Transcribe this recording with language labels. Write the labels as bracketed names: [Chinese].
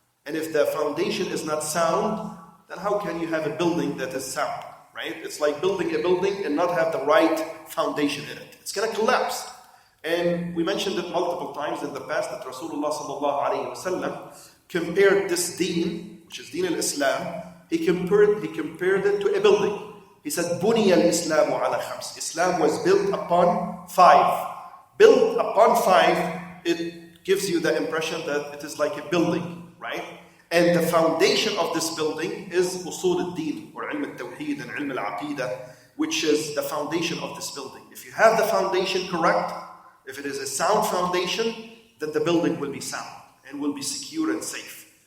[English] And if the foundation is not sound, then how can you have a building that is sound, right? It's like building a building and not have the right foundation in it. It's going to collapse. And we mentioned it multiple times in the past that Rasulullah sallallahu alayhi wa sallam compared this deen, which is deen al-Islam, he compared it to a building. [Arabic] He said, بُنِيَ الْإِسْلَامُ عَلَى خَمْسٍ. [English] Islam was built upon 5. Built upon 5, it gives you the impression that it is like a building, right? And the foundation of this building is usul al-din, or ilm al-tawheed and ilm al-aqidah, which is the foundation of this building. If you have the foundation correct, if it is a sound foundation, then the building will be sound and will be secure and safe.